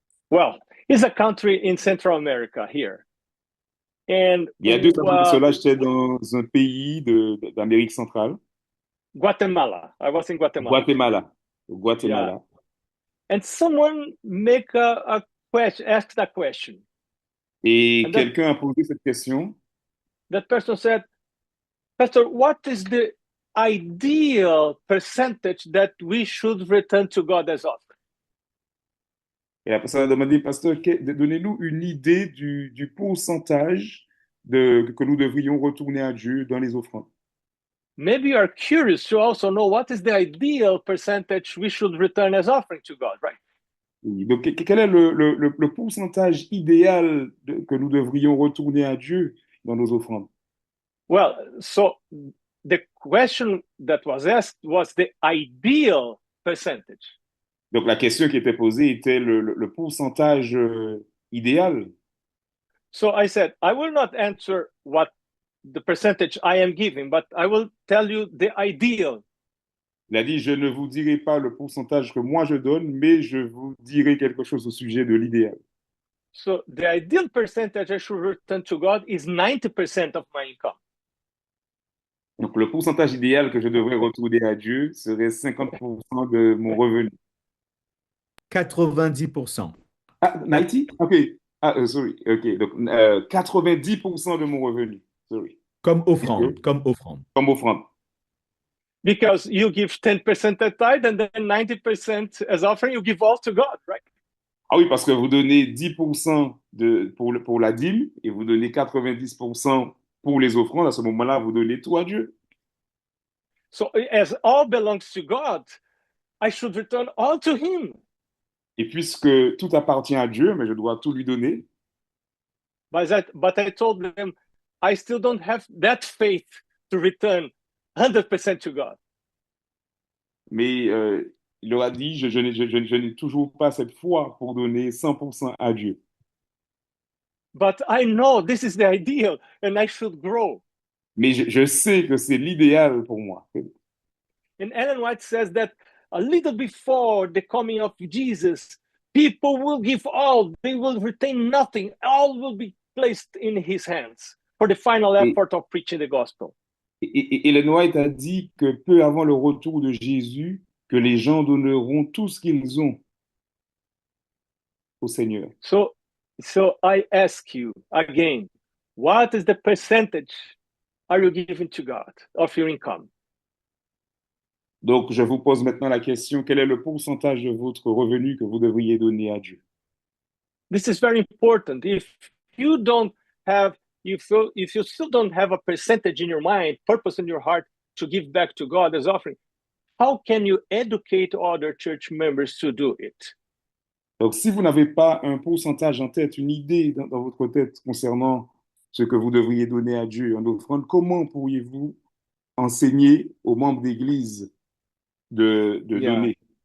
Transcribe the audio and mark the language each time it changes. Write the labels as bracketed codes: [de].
[en] Well, it's a country in Central America here. And [fr] Il y a 2 semaines de cela, j'étais dans un pays d'Amérique centrale. [en] Guatemala. I was in Guatemala. Guatemala. Yeah. And someone make a question, asked a question. [fr] Et [en] And that, [fr] quelqu'un a posé cette question. [en] that person said, Pastor, what is the ideal percentage that we should return to God as offering? [fr] Et la personne a demandé, pasteur, donnez-nous une idée du pourcentage que nous devrions retourner à Dieu dans les offrandes. [en] Maybe you are curious to also know what is the ideal percentage we should return as offering to God, right? [fr] Oui. Donc, quel est le pourcentage idéal que nous devrions retourner à Dieu dans nos offrandes? [en] Well, so the question that was asked was the ideal percentage. [fr] Donc, la question qui était posée était le pourcentage idéal. [en] So I said, I will not answer what the percentage I am giving, but I will tell you the ideal. [fr] Il a dit, je ne vous dirai pas le pourcentage que moi je donne, mais je vous dirai quelque chose au sujet de l'idéal. [en] So the ideal percentage I should return to God is 90% of my income. [fr] Donc, le pourcentage idéal que je devrais retourner à Dieu serait 50% de mon revenu. [en] 90%. Ah, 90? OK. Ah, sorry. OK. [fr] Donc, 90% de mon revenu. [en] Sorry. [fr] Comme offrande, comme offrande. Comme offrande. [en] Because you give 10% as tithe and then 90% as offering, you give all to God, right? [fr] Ah oui, parce que vous donnez 10% pour la dîme et vous donnez 90% pour les offrandes. À ce moment-là, vous donnez tout à Dieu. [en] So as all belongs to God, I should return all to Him. [fr] Et puisque tout appartient à Dieu, mais je dois tout lui donner. [en] But I told them, I still don't have that faith to return 100% to God. [fr] Mais il leur a dit, je n'ai toujours pas cette foi pour donner 100% à Dieu. [en] But I know this is the ideal and I should grow. [fr] Mais je sais que c'est l'idéal pour moi. [en] And Ellen White says that a little before the coming of Jesus, people will give all, they will retain nothing, all will be placed in his hands for the final effort of preaching the gospel. [fr] Et Ellen White a dit que peu avant le retour de Jésus, que les gens donneront tout ce qu'ils ont au Seigneur. [en] So I ask you again, what is the percentage are you giving to God of your income? [fr] Donc, je vous pose maintenant la question, quel est le pourcentage de votre revenu que vous devriez donner à Dieu? [en] This is very important. If you don't have, if you still don't have a percentage in your mind, purpose in your heart to give back to God as offering, how can you educate other church members to do it? [fr] Donc, si vous n'avez pas un pourcentage en tête, une idée dans votre tête concernant ce que vous devriez donner à Dieu en offrande, comment pourriez-vous enseigner aux membres d'Église de donner?